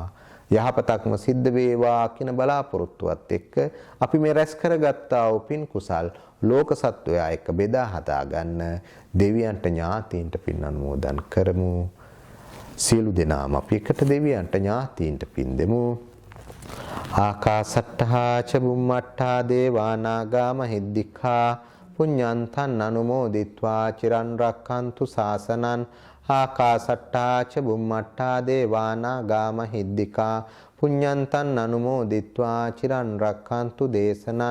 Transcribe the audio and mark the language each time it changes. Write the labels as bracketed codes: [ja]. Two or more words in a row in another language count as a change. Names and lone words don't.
[si] යහපතක්ම සිද්ධ වේවා කියන බලාපොරොත්තුවත් එක්ක අපි මේ රැස් කරගත්තා වූ පින් කුසල් ලෝක සත්වයා එක්ක බෙදා හදා ගන්න දෙවියන්ට ඥාතීන්ට පින් අනුමෝදන් කරමු. සියලු දෙනාම අපි එකට දෙවියන්ට ඥාතීන්ට පින් දෙමු. [pi] ආකාසට්ඨා ච බුම්මට්ඨා දේවා නාග මහිද්దికා පුඤ්ඤන්තං අනුමෝදිත්වා චිරන් රක්ඛන්තු ශාසනං. ආකාසට්ඨා ච බුම්මට්ඨා දේවා නාග මහිද්దికා පුඤ්ඤන්තං අනුමෝදිත්වා චිරන් රක්ඛන්තු දේශනං.